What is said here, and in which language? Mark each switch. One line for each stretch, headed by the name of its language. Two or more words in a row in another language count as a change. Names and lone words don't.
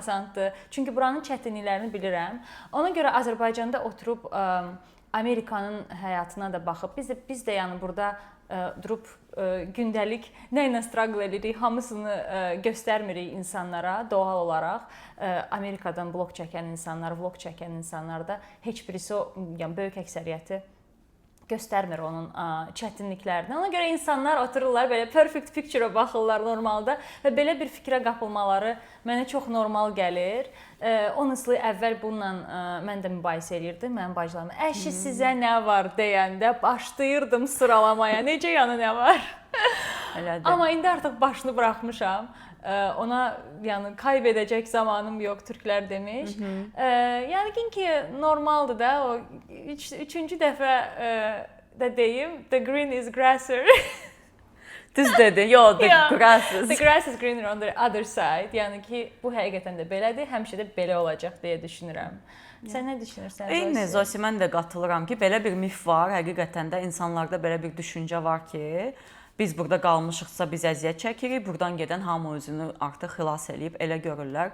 Azerbaijani: Çünki buranın çətinliklərini bilirəm. Ona görə Azərbaycanda oturub Amerikanın həyatına da baxıb, biz də yəni burada durub gündəlik nə ilə struggle edirik, hamısını göstərmirik insanlara doğal olaraq. Amerikadan blog çəkən insanlar, vlog çəkən insanlar da heç birisi, yəni böyük əksəriyyəti göstərmir onun çətinliklərini. Ona görə insanlar otururlar, belə
English: perfect picture-a
Azerbaijani: baxırlar normalda və belə bir fikrə qapılmaları mənə çox normal gəlir. Honestly, əvvəl bununla mən də mübahisə eləyirdim, mənim bacılarım. Əşi, sizə nə var deyəndə başlayırdım sıralamaya, necə yəni nə var? Amma indi artıq başını buraxmışam. Ona yəni kaybedəcək zamanım yox, türklər demiş. Yəni ki normaldır da, o üçüncü dəfə də deyim,
English: the green is grasser.
Azerbaijani: Düz dedi. Yox,
English: the grass is. The grass is greener on the other side.
Azerbaijani: Yəni ki bu həqiqətən də belədir, həmişə də belə olacaq deyə düşünürəm. Sən nə düşünürsən? Eyni Zosi, mən də qatılıram ki, belə bir mif var, həqiqətən də insanlarda belə bir düşüncə var ki, biz burada qalmışıqsa biz əziyyət çəkirik, buradan gedən hamı özünü artıq xilas eləyib, elə görürlər.